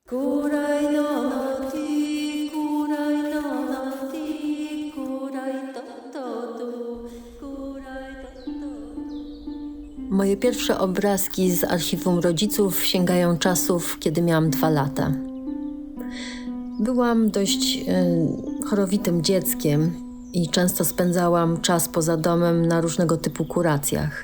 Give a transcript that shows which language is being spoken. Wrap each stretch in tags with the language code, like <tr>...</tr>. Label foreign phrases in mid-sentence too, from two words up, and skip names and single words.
<pl>Kurai no no ti, kurai no no ti, kurai to to tu, kurai to to. Moje pierwsze obrazki z archiwum rodziców sięgają czasów, kiedy miałam 2 lata. Byłam dość chorowitym dzieckiem i często spędzałam czas poza domem na różnego typu kuracjach.</pl>